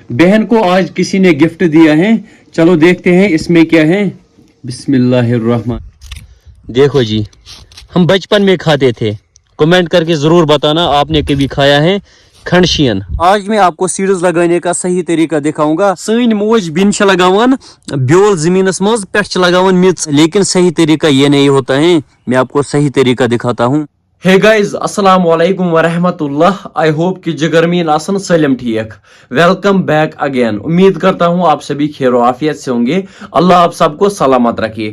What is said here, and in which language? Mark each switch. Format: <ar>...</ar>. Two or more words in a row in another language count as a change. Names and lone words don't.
<hi>बहन को आज किसी ने गिफ्ट दिया है, चलो देखते हैं इसमें क्या है। बिस्मिल्लाहिर्रहमान। देखो जी, हम बचपन में खाते थे, कमेंट करके जरूर बताना आपने कभी खाया है खंडशियन। आज मैं आपको सीड्स लगाने का सही तरीका दिखाऊंगा।</hi> <ks>सैन मोज बिन लगावन ब्योल जमीनस मज पे लगावन मिर्च,</ks> <hi>लेकिन सही तरीका ये नहीं होता है। मैं आपको सही तरीका दिखाता हूँ।</hi> <en>hey guys,</en> <ar>السلام عليكم ورحمة الله.</ar> <en>I hope</en> <ks>कि जगरमीन आसन सलम ठीक।</ks> <en>welcome back again.</en> <hi>उम्मीद करता हूँ आप सभी खैर आफियत से होंगे। अल्लाह आप सबको सलामत रखे।</hi>